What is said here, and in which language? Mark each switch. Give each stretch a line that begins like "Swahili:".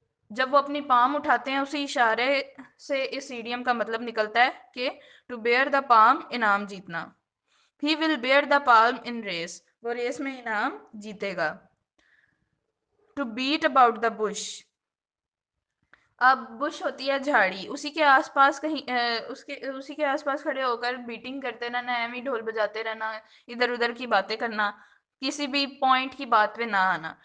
Urdu: جب وہ اپنی پام اٹھاتے ہیں اسی اشارے سے اس ایڈیم کا مطلب نکلتا ہے کہ
English: to bear the palm
Urdu: انعام جیتنا.
English: He will bear the palm in race.
Urdu: وہ ریس میں انعام جیتے گا.
English: To beat about the bush.
Urdu: اب بش ہوتی ہے جھاڑی، اسی کے آس پاس کہیں اسی کے آس پاس کھڑے ہو کر بیٹنگ کرتے رہنا، ایم ہی ڈھول بجاتے رہنا، ادھر ادھر کی باتیں کرنا، کسی بھی پوائنٹ کی بات پہ نہ آنا.